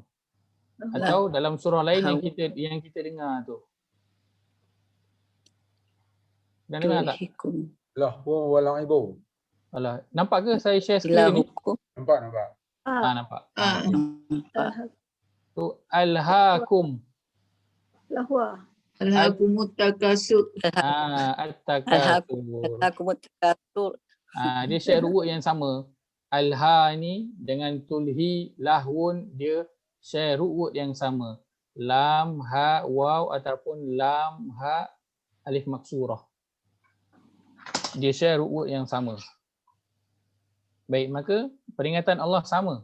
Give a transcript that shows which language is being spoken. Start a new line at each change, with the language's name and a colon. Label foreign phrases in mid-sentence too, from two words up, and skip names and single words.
Malay: Atau dalam surah lain yang kita dengar tu. Dan dengar tak?
Arabic: Lahu walaibu.
Malay: Alah, nampak ke saya
English: share screen
Malay: ni? Nampak? Nampak. Tu alhaakum.
Arabic: Lahwa. Alhaakumut takasur. At-takatsur.
Malay: Dia share ru'ut yang sama. Alha ni dengan tulhi lahun dia share ru'ut yang sama.
Arabic: Lam, ha, waw ataupun lam, ha, alif maksurah.
Malay: Dia share ru'ut yang sama. Baik, maka peringatan Allah sama.